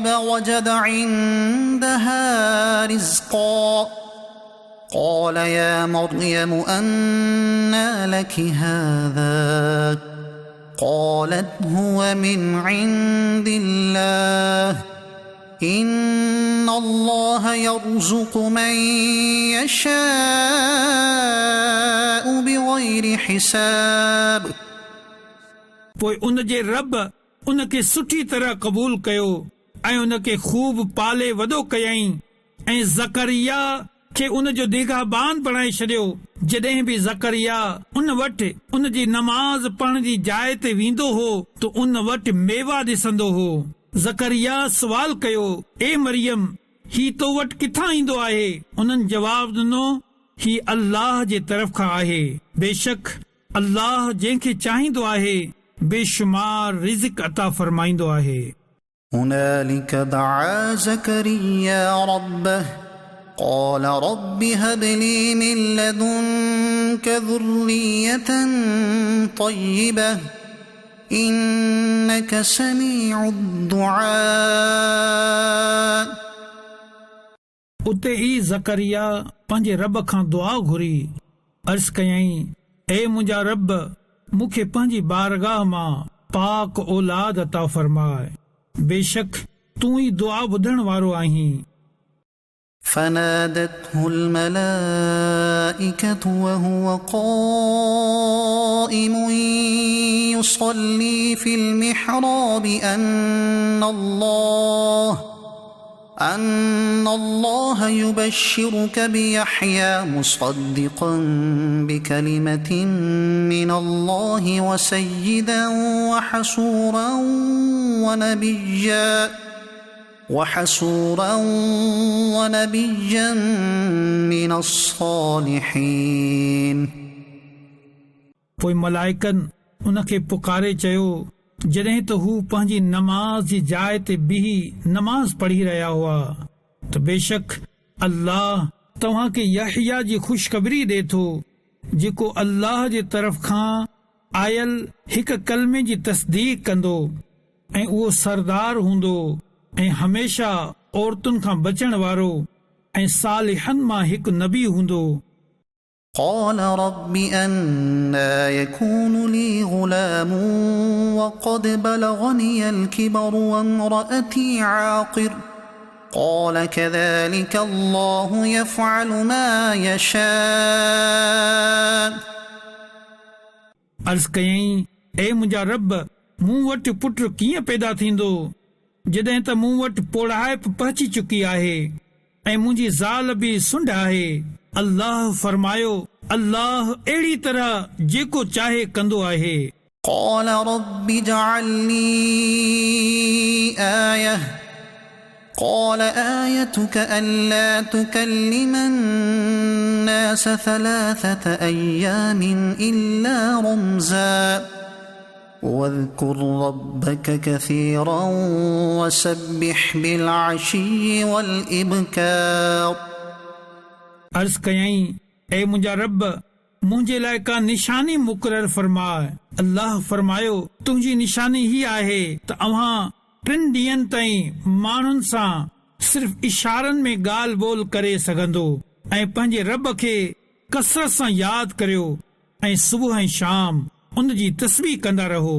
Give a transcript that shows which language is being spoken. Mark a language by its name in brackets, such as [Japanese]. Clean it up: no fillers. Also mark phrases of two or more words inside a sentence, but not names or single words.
[Arabic] وجد عندها رزقا قال يا مريم أنى لك هذا قالت هو من عند الله إن الله يرزق من يشاء بغير حساب. [Sindhi] पोइ उन जे रब उन खे सुठी तरह क़बूल कयो ऐं उन खे खूब पाले वॾो कयईं ऐं ज़करिया खे उन जो निगाहबान बणाए छॾियो. जॾहिं बि ज़करिया उन वटि उन जी नमाज़ पढ़ण जी जाइ ते वेंदो हो त उन वटि मेवा ॾिसंदो हो. ज़करिया सवाल कयो, ए मरियम, ही तो वटि किथां ईंदो आहे? उन्हनि जवाब ॾिनो, ही अल्लाह जे तरफ़ खां आहे. बेशक अल्लाह जंहिंखे चाहींदो आहे बेशुमार रिज़्क़ अता फरमाईंदो आहे. [Arabic] هنالك دعا زكريا ربه قال رب هب لي من لدنك ذرية طيبة إنك سميع الدعاء. [Sindhi] उते ई ज़करिया पंहिंजे रब खां दुआ घुरी, अर्ज़ कयईं, ए मुंहिंजा रब, मूंखे पंहिंजी बारगाह मां पाक औलाद अता फरमाए. बेशक तूं ई दुआ ॿुधण वारो आहीं. [Arabic] فنادته الملائكة وهو قائم يصلي في المحراب أن الله يبشرك بيحيى مصدقا بكلمة من الله وسيدا وحصورا ونبيا وحسورا ونبيا من الصالحين. [Sindhi] पोइ मलाइकनि उन खे पुकारे चयो जॾहिं त हू पंहिंजी नमाज़ जी जाइ ते बीही नमाज़ पढ़ी रहिया हुआ त बेशक अल्लाह तव्हां खे यहया जी ख़ुशख़बरी ॾे थो जेको अल्लाह जे तरफ़ खां आयल हिक कलमे जी तस्दीक कंदो ऐं उहो सरदार हूंदो ऐं हमेशा औरतुनि खां बचण वारो ऐं सालिहनि मां हिकु नबी हूंदो. [Arabic] قال رب أنى يكون لي غلام وقد بلغني الكبر وامرأتي عاقر قال كذلك الله يفعل ما يشاء. [Sindhi] अर्ज़ कयईं ए मुंहिंजा रब मूं वटि पुट कीअं पैदा थींदो जॾहिं त मूं वटि पोड़ाइप पहुची चुकी आहे ऐं मुंहिंजी ज़ाल बि सुंढ आहे. अल्लाह फरमायो अल्लाह अहिड़ी तरह जेको चाहे कंदो आहे. [Arabic] قال رب اجعل لي آية قال آيتك ألا تكلم الناس 3 أيام إلا رمزا واذكر ربك كثيرا وسبح بالعشي والإبكار. [Sindhi] अर्ज़ कयईं ए मुंहिंजा रब मुंहिंजे लाइ का निशानी मुक़रर फरमाए. अल्लाह फरमायो तुंहिंजी निशानी ही आहे त अव्हां 3 ॾींहंनि ताईं माण्हुनि सां सिर्फ़ इशारनि में ॻाल्हि ॿोल करे सघंदो ऐं पंहिंजे रब खे कसरत सां यादि करियो ऐं सुबुह ऐं शाम उन जी तस्बीह कंदा रहो.